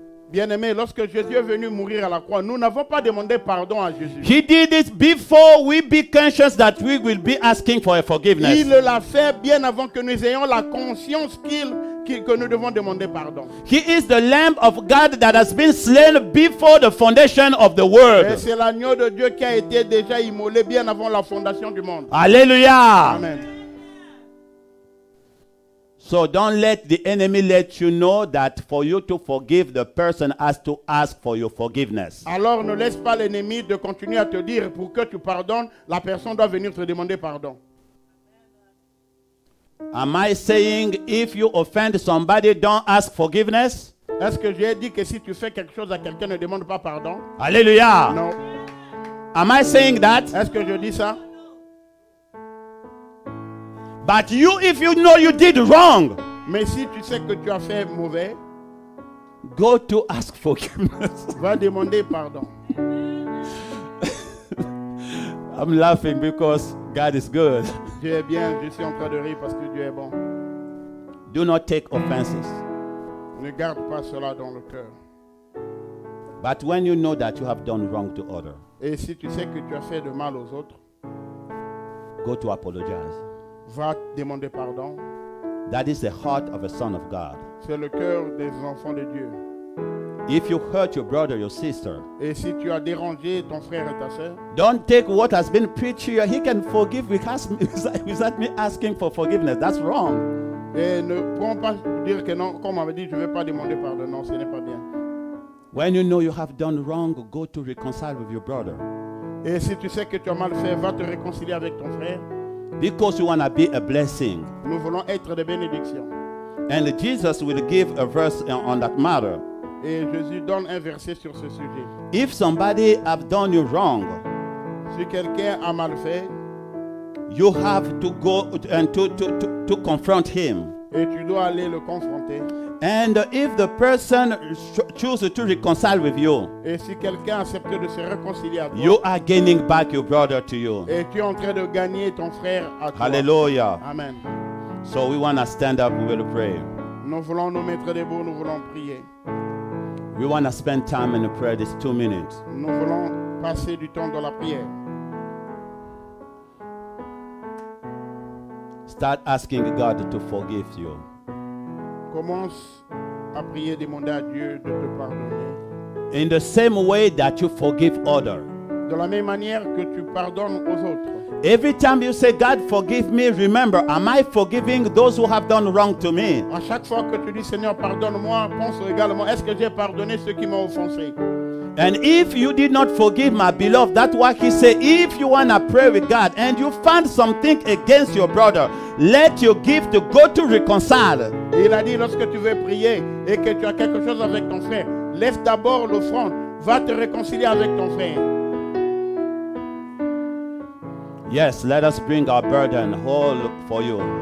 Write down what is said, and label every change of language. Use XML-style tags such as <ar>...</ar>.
<fr>Bien-aimé, lorsque Jésus est venu mourir à la croix, nous n'avons pas demandé pardon à Jésus.</fr> <en>He did it before we be conscious that we will be asking for a forgiveness.</en> <fr>Il l'a fait bien avant que nous ayons la conscience que nous devons demander pardon.</fr> <en>He is the Lamb of God that has been slain before the foundation of the</en> <fr>Et</fr> <en>world.</en> <fr>c'est l'agneau de Dieu qui a été déjà immolé bien avant la fondation du monde. Hallelujah. Amen.</fr> <en>So don't let the enemy let you know that for you to forgive, the person has to ask for your forgiveness.</en> <fr>Alors ne laisse pas l'ennemi de continuer à te dire pour que tu pardonnes, la personne doit venir te demander pardon.</fr> <en>Am I saying if you offend somebody, don't ask forgiveness?</en> <fr>Est-ce que j'ai dit que si tu fais quelque chose à quelqu'un, ne demande pas pardon? Hallelujah. Non.</fr> <en>Am I saying that?</en> <fr>Est-ce que je dis ça?</fr> <en>But you, if you know you did wrong,</en> <fr>Mais si tu sais que tu as fait mauvais,</fr> <en>go to ask forgiveness.</en> <fr>va demander pardon.</fr> <en>I'm laughing because God is good.</en> <fr>Dieu est bien, je suis en train de rire parce que Dieu est bon.</fr> <en>Do not take offenses.</en> <fr>Ne garde pas cela dans le cœur.</fr> <en>But when you know that you have done wrong to others,</en> <fr>Et si tu sais que tu as fait de mal aux autres,</fr> <en>go to apologize.</en> <fr>va demander pardon.</fr> <en>That is the heart of a son of God.</en> <fr>C'est le cœur des enfants de Dieu.</fr> <en>If you hurt your brother, your sister,</en> <fr>Et si tu as dérangé ton frère et ta soeur,</fr> <en>don't take what has been preached here. He can forgive without me asking for forgiveness. That's wrong.</en> <fr>et ne prends pas dire que non, comme on avait dit, je ne vais pas demander pardon. Non, ce n'est pas bien.</fr> <en>When you know you have done wrong, go to reconcile with your brother.</en> <fr>Et si tu sais que tu as mal fait, va te réconcilier avec ton frère.</fr> <en>Because you want to be a blessing.</en> <fr>Nous voulons être des bénédictions.</fr> <en>And Jesus will give a verse on that matter.</en> <fr>Et Jésus donne un verset sur ce sujet.</fr> <en>If somebody have done you wrong,</en> <fr>Si quelqu'un a mal fait,</fr> <en>you have to go and to confront him.</en> <fr>et tu dois aller le confronter.</fr> <en>And if the person chooses to reconcile with you,</en> <fr>Et si quelqu'un accepte de se réconcilier à toi,</fr> <en>you are gaining back your brother to you.</en> <fr>et tu es en train de gagner ton frère à toi. Hallelujah. Amen.</fr> <en>So we want to stand up, we will pray.</en> <fr>Nous voulons nous mettre debout, nous voulons prier.</fr> <en>We want to spend time in the prayer, this 2 minutes.</en> <fr>Nous voulons passer du temps dans la prière.</fr> <en>Start asking God to forgive you.</en> <fr>Commence à prier, demander à Dieu de te pardonner.</fr> <en>In the same way that you forgive others.</en> <fr>De la même manière que tu pardonnes aux autres.</fr> <en>Every time you say, God, forgive me, remember, am I forgiving those who have done wrong to me?</en> <fr>À chaque fois que tu dis Seigneur, pardonne-moi, pense également, est-ce que j'ai pardonné ceux qui m'ont offensé?</fr> <en>And if you did not forgive, my beloved, that's why he said, if you want to pray with God and you find something against your brother, let your gift go to reconcile.</en> <fr>Et il a dit, lorsque tu veux prier et que tu as quelque chose avec ton frère, laisse d'abord l'offrande, va te réconcilier avec ton frère.</fr> <en>Yes, let us bring our burden whole for you.</en>